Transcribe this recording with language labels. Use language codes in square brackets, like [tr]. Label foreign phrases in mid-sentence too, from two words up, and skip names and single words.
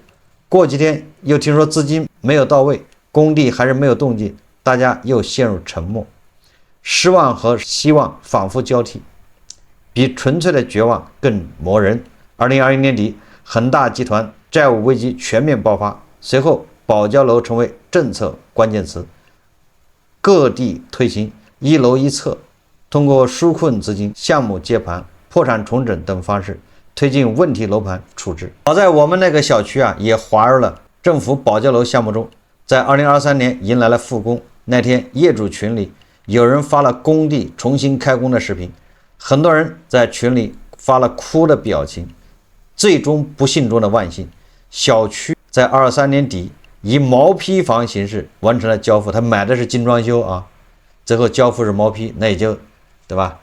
[zh] 過幾天又聽說資金沒有到位，工地還是沒有動靜，大家又陷入沉默，失望和希望反覆交替，比純粹的絕望更磨人。2020年底，恒大集团債務危機全面爆發，隨後保交樓成為政策關鍵詞，各地推行一樓一策，通過紓困資金、項目接盤、破產重整等方式推進問題樓盤處置。好在我們那個小區也滑入了政府保交樓項目中，在2023年迎來了復工。那天業主群裡有人發了工地重新開工的視頻，很多人在群裡發了哭的表情。最終不幸中的萬幸，小區在23年底以毛坯房形式完成了交付。他買的是精裝修啊，最後交付是毛坯，那也就对吧？